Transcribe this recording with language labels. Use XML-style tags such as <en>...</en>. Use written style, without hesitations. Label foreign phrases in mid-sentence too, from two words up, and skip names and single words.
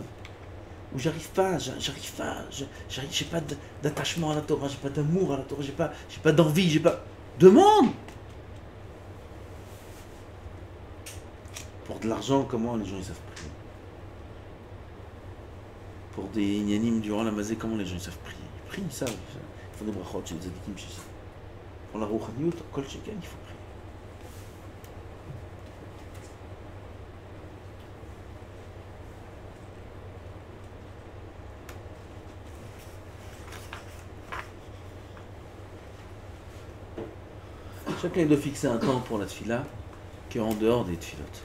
<fr>Où j'arrive pas, j'ai pas d'attachement à la Torah, j'ai pas d'amour à la Torah, j'ai pas d'envie, j'ai pas... Demande! Pour de l'argent, comment les gens ils savent prier? Pour des inyanim durant la mazé, comment les gens ils savent prier? Ils prient, ils savent. Ils font des brachot chez les tzadikim, chez ça. Pour la rouchaniout,</fr> <he>כל שכן,</he> <fr>il faut prier. Chacun doit fixer un temps pour la tfila qui est en dehors des tfilotes.</fr>